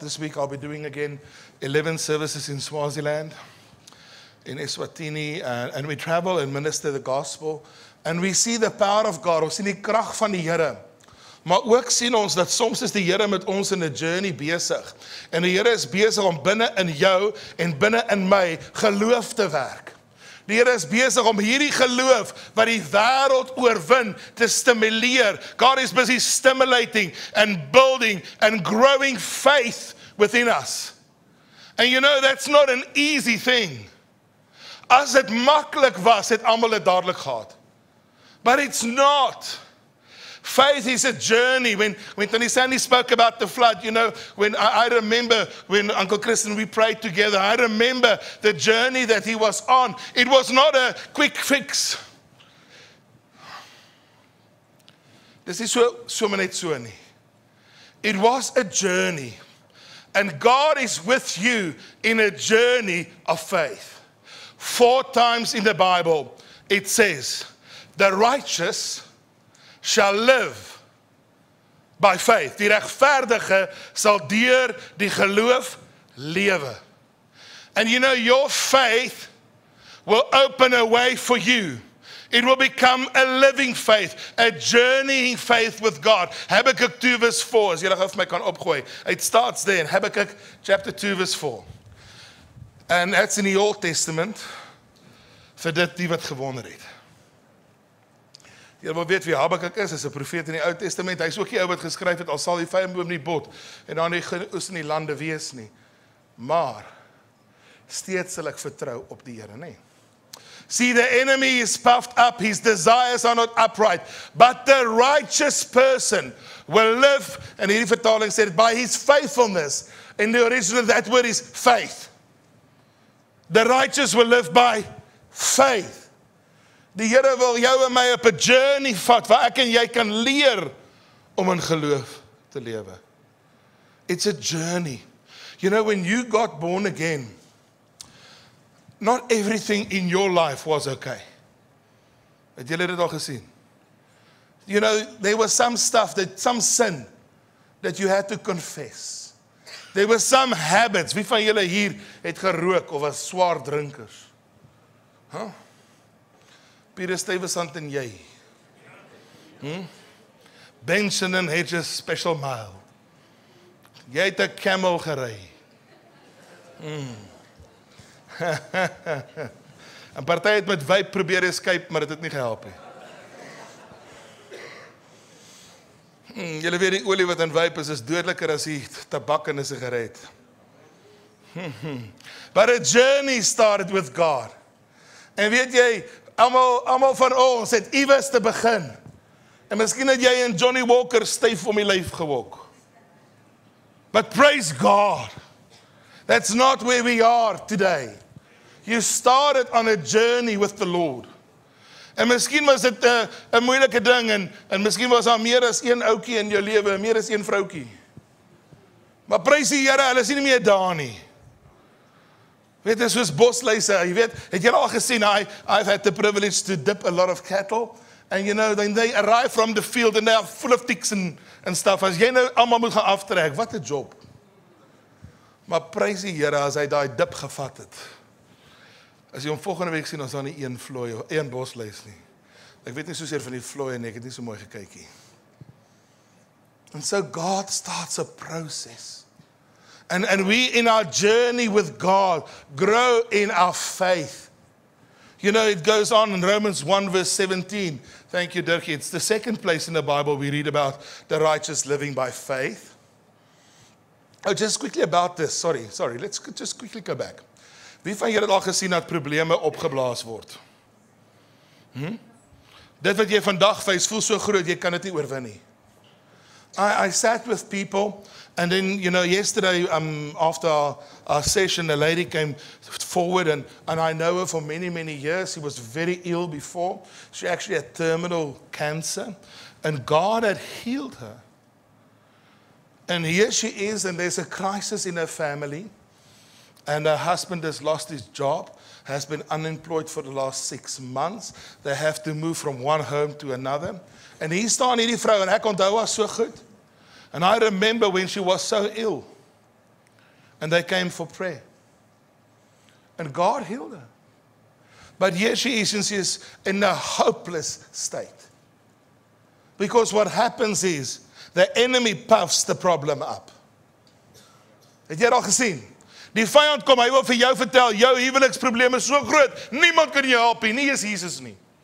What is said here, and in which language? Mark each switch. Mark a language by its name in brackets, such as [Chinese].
[English] This week I'll be doing again 11 services in Swaziland, in Eswatini, and we travel and minister the gospel, and we see the power of God, [Afrikaans] ons sien die krag van die Here, maar ook sien ons dat soms is die Here met ons in 'n journey besig, en die Here is besig om binne in jou en binne in my geloof te werk. Die Here is besig om hierdie geloof wat die wêreld oorwin te stimuleer. [English] God is busy stimulating and building and growing faith within us. And you know, that's not an easy thing. [Afrikaans] As dit maklik was, het almal dit dadelik gehad. [English] But it's not. Faith is a journey. When Tony Sandy spoke about the flood, you know, when I remember when Uncle Chris and we prayed together, I remember the journey that he was on. It was not a quick fix. [Afrikaans] Dis is so net so nie. [English] It was a journey. And God is with you in a journey of faith. 4 times in the Bible, it says, the righteous shall live by faith. [Afrikaans] Die regverdige sal deur die geloof lewe. [English] And you know, your faith will open a way for you. It will become a living faith, a journeying faith with God. Habakkuk 2 verse 4, [Afrikaans] as julle gou vir my kan opgooi. [English] It starts there in Habakkuk chapter 2 verse 4. And that's in the Old Testament, [Afrikaans] vir dit die wat gewonder het. Jy wil weet wie Habakkuk is 'n profeet in die Ou Testament. Hy is ook die ou wat geskryf het, al sal die vyandboom nie bot, en dan nie oes in die lande wees nie. Maar, steeds sal ek vertrou op die Here, nee. [English] See, the enemy is puffed up, his desires are not upright, but the righteous person will live, and [Afrikaans] hierdie vertaling sê, [English] by his faithfulness. In the original, that word is faith. The righteous will live by faith. [Afrikaans] Die Here wil jou en my op 'n journey vat, waar ek en jy kan leer om in geloof te lewe. [English] It's a journey. You know, when you got born again, not everything in your life was okay. [Afrikaans] Het julle dit al gesien? [English] You know, there was some stuff, some sin that you had to confess. There were some habits. [Afrikaans] Wie van julle hier het gerook of was swaar drinkers? Huh? Peter Stuyvesant en jy. Benson and Hedges Special Mile. Jy het 'n camel gery. En party het met vape probeer escape, maar dit het nie gehelp nie. Julle weet die olie wat in vape is dodeliker as die tabak in 'n sigaret. [English] But a journey started with God. [Afrikaans] En weet jy, almal van ons het iewers te begin. En miskien het jy en Johnny Walker styf om die lyf gewok. [English] But praise God, that's not where we are today. You started on a journey with the Lord. [Afrikaans] En miskien was dit 'n moeilike ding, en miskien was daar meer as een ouetjie in jou lewe, meer as een vroutjie. Maar prys die Here, hulle is nie meer daar nie. Weet jy, soos bosluise, jy weet, het jy al gesien, [English] I've had the privilege to dip a lot of cattle, and you know, then they arrive from the field, and they are full of ticks and stuff. [Afrikaans] As jy nou allemaal moet gaan aftrek, wat 'n job. Maar prys die Here, as hy daai dip gevat het. As jy hom volgende week sien, ons daar nie een vlooi, of een bosluis nie. Ek weet nie soseer van die vlooi nie, ek het nie so mooi gekykie. And so God starts a process. [English] And we, in our journey with God, grow in our faith. You know, it goes on in Romans 1 verse 17. Thank you, Dirkie. It's the second place in the Bible we read about the righteous living by faith. Oh, just quickly about this. Sorry. Let's just quickly go back. [Afrikaans] Wie van julle het al gesien dat probleme opgeblaas word? Dit wat jy vandag face voel so groot, jy kan dit nie oorwin nie. [English] I sat with people, and then, you know, yesterday after our session, a lady came forward, and I know her for many, many years. She was very ill before. She actually had terminal cancer, and God had healed her. And here she is, and there's a crisis in her family, and her husband has lost his job, has been unemployed for the last 6 months. They have to move from one home to another. [Afrikaans] En hier staan hierdie vrou, en ek onthou haar so goed. [English] And I remember when she was so ill, and they came for prayer. And God healed her. But here she is, and she is in a hopeless state. Because what happens is, the enemy puffs the problem up. [Afrikaans] Het jy al gesien? Die vyand kom, hy wil vir jou vertel, jou huweliksprobleem is so groot, niemand kan jou help nie, is Jesus nie.